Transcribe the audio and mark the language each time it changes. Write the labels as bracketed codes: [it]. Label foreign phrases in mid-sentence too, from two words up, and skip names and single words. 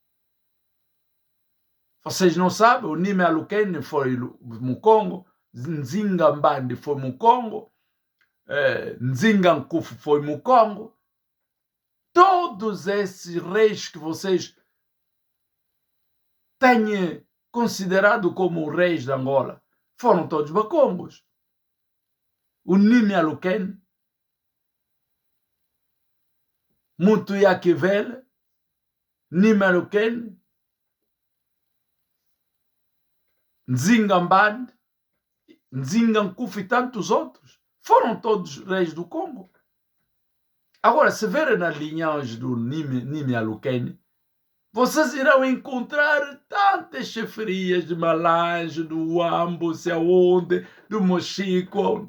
[pt] Vocês não sabem, o Nime Alukene foi Mukongo, Nzinga Mbandi foi Mukongo, Nzinga Nkufu foi Mukongo. Todos esses reis que vocês têm considerado como reis de Angola foram todos bacongos. O Nime Alukene, Mutuyakivele, Nime Alukene, Nzinga Mbandi, Nzinga Nkufu e tantos outros. Foram todos reis do Congo. Agora, se verem na linhagem do Nime Alukene, vocês irão encontrar tantas cheferias de Malange, do Uambo, sei aonde, do Mochico.